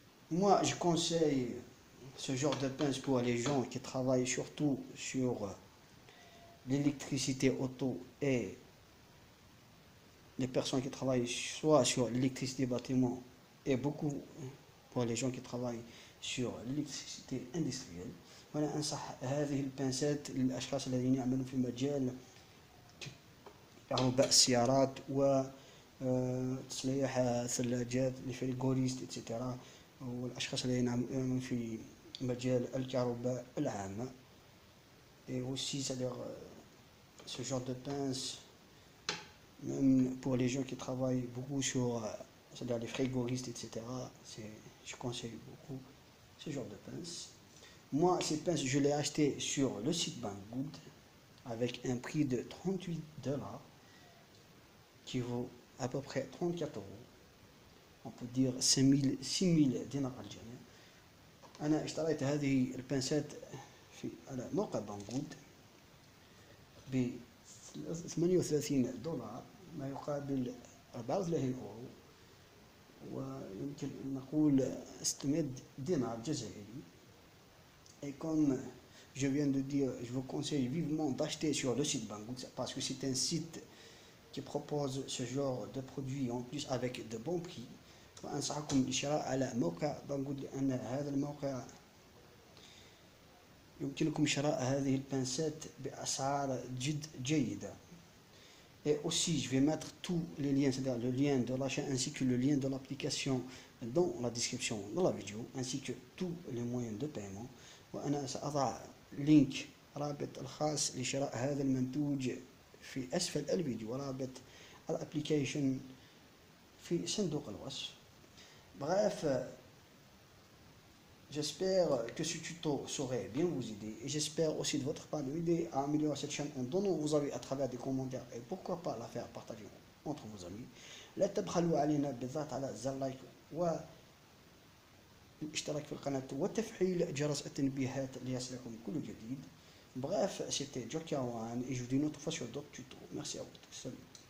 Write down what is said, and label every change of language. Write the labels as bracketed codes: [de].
[fr] Moi, je conseille ce genre de pince pour les gens qui travaillent surtout sur l'électricité auto et les personnes qui travaillent soit sur l'électricité bâtiment et beaucoup pour les gens qui travaillent sur l'électricité industrielle. [ar] وأنا أنصح هذه البنسات للأشخاص الذين يعملون في مجال كهرباء السيارات و تصليح الثلاجات الفريغوريست إتسيتيرا والأشخاص الذين يعملون في مجال الكهرباء العامة. [fr] Et aussi, c'est-à-dire ce genre de pince, même pour les gens qui travaillent beaucoup sur c'est-à-dire les frigoristes, etc., je conseille beaucoup ce genre de pince. Moi, ces pinces, je l'ai acheté sur le site Banggood avec un prix de $38 qui vaut à peu près 34 euros. On peut dire 6000 [ar] دينار الجنيه. أنا اشتريت هذه البنسات على موقع بانغود ب $38 ما يقابل 34 أورو ويمكن أن نقول 600 دينار جزائري. [fr] Et comme je viens de dire, je vous conseille vivement d'acheter sur le site Banggood parce que c'est un site qui propose ce genre de produits en plus avec de bons prix. [ar] وأنصحكم بالشراء على موقع بانغود لأن هذا الموقع يمكنكم شراء هذه البنسات بأسعار جد جيدة. [fr] Et aussi, je vais mettre tous les liens, c'est-à-dire le lien de l'achat ainsi que le lien de l'application dans la description de la vidéo, ainsi que tous les moyens de paiement. [ar] وأنا سأضع لينك رابط الخاص لشراء هذا المنتوج في أسفل الفيديو ورابط الابليكيشن في صندوق الوصف. [fr] Bref, j'espère que ce tuto saurait bien vous aider et j'espère aussi de votre part de m'aider à améliorer cette chaîne en donnant vos avis à travers des commentaires et pourquoi pas la faire partager entre vos amis. [ar] لا تبخلوا علينا بالضغط على زر لايك والاشتراك في القناة وتفعيل جرس التنبيهات ليصلكم كل جديد. [fr] Bref, c'était Joker One et je vous dis une autre fois sur d'autres tutos. Merci à vous. Salut.